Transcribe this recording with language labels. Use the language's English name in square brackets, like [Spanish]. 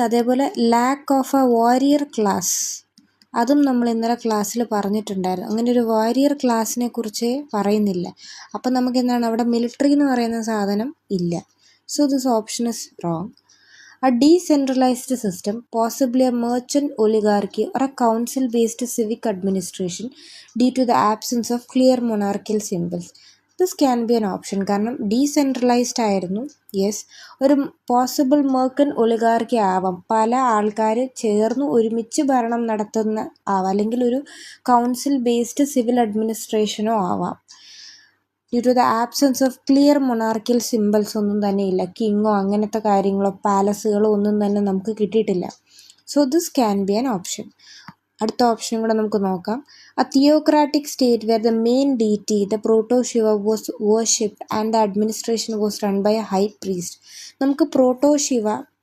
[Malayalam] അതേപോലെ [English] lack of a warrior class, [Malayalam] അതും നമ്മൾ ഇന്നലെ ക്ലാസ്സിൽ പറഞ്ഞിട്ടുണ്ടായിരുന്നു. അങ്ങനെ ഒരു വാരിയർ ക്ലാസ്സിനെ കുറിച്ച് പറയുന്നില്ല. അപ്പം നമുക്ക് എന്താണ് അവിടെ മിലിറ്ററി എന്ന് പറയുന്ന സാധനം ഇല്ല. [English] So this option is wrong. A decentralized system, possibly a merchant oligarchy or a council-based civic administration due to the absence of clear monarchical symbols. This can be an option. [Malayalam] കാരണം decentralised ആയിരുന്നു. Yes, ഒരു possible മെർക്കൻ oligarchy ആവാം. പല ആൾക്കാർ ചേർന്ന് ഒരുമിച്ച് ഭരണം നടത്തുന്ന ആവാം, അല്ലെങ്കിൽ ഒരു കൗൺസിൽ ബേസ്ഡ് സിവിൽ അഡ്മിനിസ്ട്രേഷനോ ആവാം. [English] due to the absence of clear monarchical symbols [Malayalam] ഒന്നും തന്നെ ഇല്ല. കിങ്ങോ അങ്ങനത്തെ കാര്യങ്ങളോ പാലസുകളോ ഒന്നും തന്നെ നമുക്ക് കിട്ടിയിട്ടില്ല. [English] So this can be an option. [Malayalam] അടുത്ത ഓപ്ഷനും കൂടെ നമുക്ക് നോക്കാം. [English] A theocratic state where the main deity, the proto-Shiva, was worshipped and the administration was run by a high priest. നമുക്ക് proto-Shiva